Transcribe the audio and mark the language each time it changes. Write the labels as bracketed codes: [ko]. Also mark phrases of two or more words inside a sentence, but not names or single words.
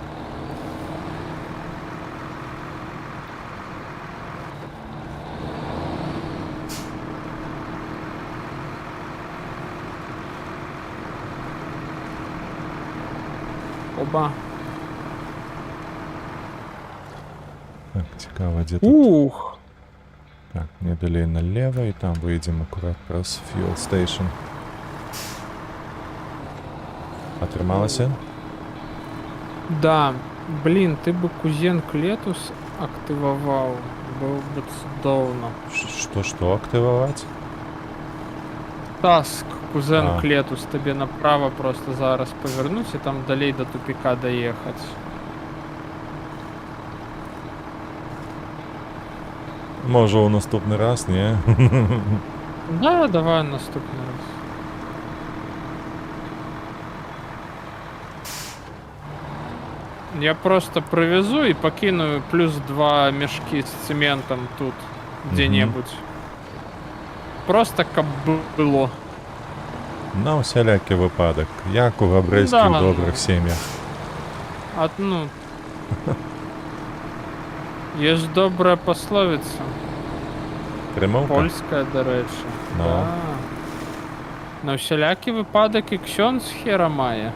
[uk] Оба. Так, цікаво, де тут. Ух! Так, не далей налево, і там вийдемо акурат праз [en] fuel station. [be] Атрымалася? [uk] Да, блін, ти би кузен Клетус активував, було б цудовно. Що активувати? Таск, кузен А. Клетус, тобі направо просто зараз повернуть і там далі до тупика доїхати. Може у наступний раз, ні? Да, давай наступний раз. [ru] Я просто привезу и покину плюс 2 мешки с цементом тут где-нибудь. [be] Просто каб было. [uk] На усялякий випадок. Як у габрейських Да, добрих ну. сім'ях. А, ну... Є ж добра пословиця. Примовка? Польська, до речі. Ну. Да. На всілякий випадок і ксьонз хера має.